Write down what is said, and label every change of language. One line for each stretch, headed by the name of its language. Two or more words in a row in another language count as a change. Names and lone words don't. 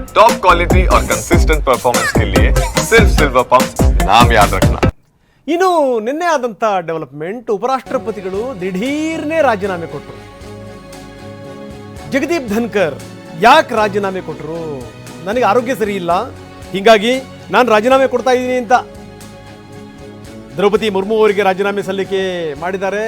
Hindi: टॉप क्वालिटी और कंसिस्टेंट परफॉर्मेंस के लिए सिर्फ सिल्वर पंप नाम याद रखना।
Kannada: ಇನ್ನು ನಿನ್ನೆ ಆದಂಥ ಡೆವಲಪ್ಮೆಂಟ್, ಉಪರಾಷ್ಟ್ರಪತಿಗಳು ದಿಢೀರ್ನೇ ರಾಜೀನಾಮೆ ಕೊಟ್ಟರು. ಜಗದೀಪ್ ಧನ್ಕರ್ ಯಾಕೆ ರಾಜೀನಾಮೆ ಕೊಟ್ಟರು? ನನಗೆ ಆರೋಗ್ಯ ಸರಿ ಇಲ್ಲ, ಹೀಗಾಗಿ ನಾನು ರಾಜೀನಾಮೆ ಕೊಡ್ತಾ ಇದ್ದೀನಿ ಅಂತ ದ್ರೌಪದಿ ಮುರ್ಮು ಅವರಿಗೆ ರಾಜೀನಾಮೆ ಸಲ್ಲಿಕೆ ಮಾಡಿದ್ದಾರೆ.